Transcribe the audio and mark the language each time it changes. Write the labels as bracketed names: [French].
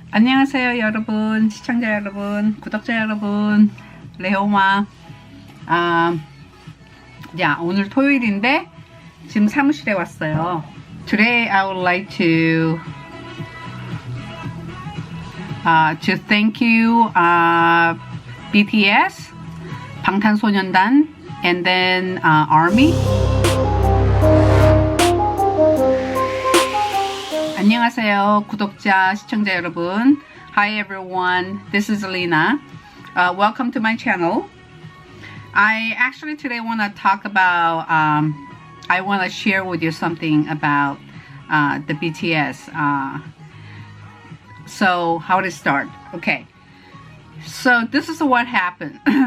[Korean] 안녕하세요 여러분, 시청자 여러분, 구독자 여러분, 레오마. 오늘 토요일인데 지금 사무실에 왔어요. [English] Today I would like to thank you BTS, 방탄소년단, and then ARMY. [Korean] 안녕하세요 구독자 시청자 여러분. [English] Hi everyone, this is Lina. Welcome to my channel. I actually today want to talk about I want to share with you something about the BTS. So how to start? Okay, so this is what happened.